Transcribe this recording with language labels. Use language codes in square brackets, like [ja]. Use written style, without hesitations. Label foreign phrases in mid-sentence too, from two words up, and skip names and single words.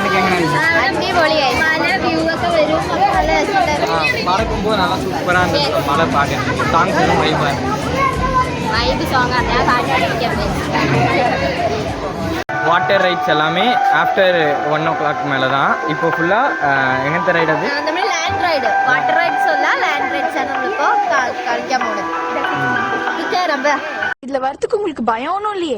[ml] അടിപൊളിയായി. മല വ്യൂ ഒക്കെ വരും. നല്ല രസമുണ്ടായിരുന്നു. [ta] பறக்கும்போது நல்லா சூப்பராக இருந்தது. மழை பார்க்கறதுக்கு சாங்ஸ் எல்லாம் வைபாக இருந்துச்சு. வைபு சாங்காக இருந்தால் பாட்டு [en] water rides [ta] எல்லாமே [en] after 1 o'clock [ta] மேலே தான். இப்போ ஃபுல்லாக எங்கத்த ரைடு அது? [ml] നമ്മൾ [en] land ride, water rides [ml] അല്ല, [en] land rides [ml] ആണ് നമ്മളിപ്പോൾ കളിക്കാൻ പോകുന്നത്. [ta] ரொம்ப இதுல வரதுக்கு உங்களுக்கு பயம் ஒன்றும் இல்லையே?